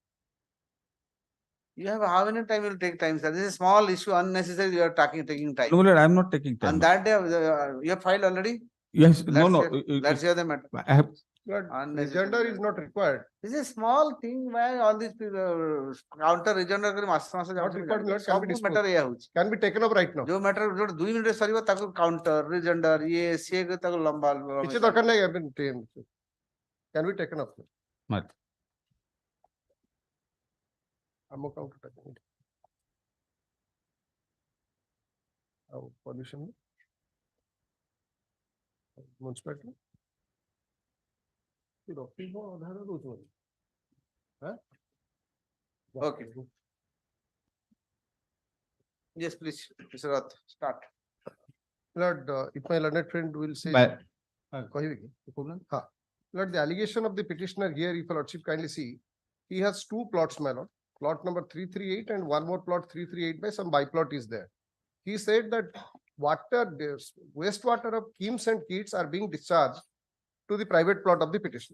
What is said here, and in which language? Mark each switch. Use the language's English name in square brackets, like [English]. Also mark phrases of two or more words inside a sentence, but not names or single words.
[English] You have how many time will take time, sir? This is a small issue, unnecessary. You are taking time. No, Lord, I am not taking time. On that day, you have filed already. Yes, Let's hear the matter. I have But Unnecessary. rejoinder is not required. This is a small thing why all these people counter rejoinder [Odia] କରି ମାସ ମାସ [English] Not required, Lord, can be [Odia] ସବୁ [English] disposed. [Odia] matter ଏଇଆ ହଉଛି [English] Can be taken up right now. [Odia] ଯୋଉ matter ଯୋଉଟା 2 ମିନିଟରେ ସରିବ ତାକୁ [English] counter rejoinder [Odia] ଇଏ ସିଏ କରି ତାକୁ ଲମ୍ବା କିଛି ଦରକାର ନାହିଁ, [English] can be taken up. Right. [Odia] ଆମ counter ଟା ଆଉ [English] pollution municipality [Odia] ରଖି କଣ ଅଧାରେ ଦଉଛନ୍ତି? [English] Okay. Yes, please, Mr. Rath, start. Lord, if my learned friend will say. [Odia] କହିବେ କି? Ha. [English] Lord, the allegation of the petitioner here, if your lordship kindly see, he has two plots, my lord. Plot number 338 and one more plot 338 by some byplot is there. He said that wastewater of Kims and Keats are being discharged to the private plot of the petitioner.